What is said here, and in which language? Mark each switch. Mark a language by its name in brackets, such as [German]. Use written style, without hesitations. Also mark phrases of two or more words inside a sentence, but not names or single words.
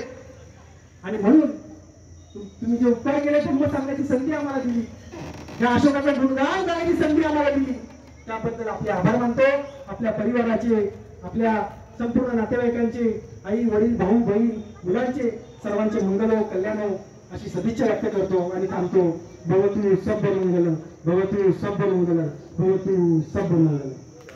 [Marathi] आणि म्हणून तुम्ही जे उपकार केले, धर्म सांगण्याची संधी आम्हाला दिली, त्या अशोकाचं गुणगान करण्याची संधी आम्हाला दिली, त्याबद्दल आपले आभार मानतो. आपल्या परिवाराचे, आपल्या संपूर्ण नातेवाईकांचे, आई वडील भाऊ बहीण मुलांचे सर्वांचे मंगल हो, कल्याण हो अशी सदिच्छा व्यक्त करतो आणि थांबतो. [Pali] भवतु सब मंगलम, भवतु सब मंगलम, भवतु सब मंगलम.